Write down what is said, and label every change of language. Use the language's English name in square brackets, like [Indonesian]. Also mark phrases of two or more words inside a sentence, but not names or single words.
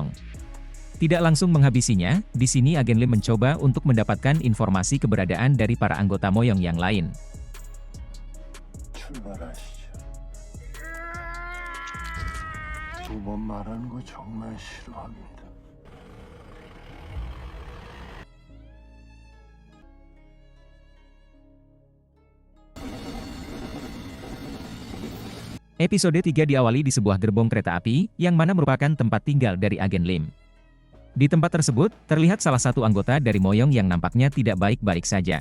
[Indonesian] Tidak langsung menghabisinya, di sini agen Lim mencoba untuk mendapatkan informasi keberadaan dari para anggota Moyong yang lain. [Korean] 출발하시죠. 두 번 말하는 거 정말 싫어합니다. [Indonesian] Episode 3 diawali di sebuah gerbong kereta api, yang mana merupakan tempat tinggal dari agen Lim. Di tempat tersebut, terlihat salah satu anggota dari Moyong yang nampaknya tidak baik-baik saja.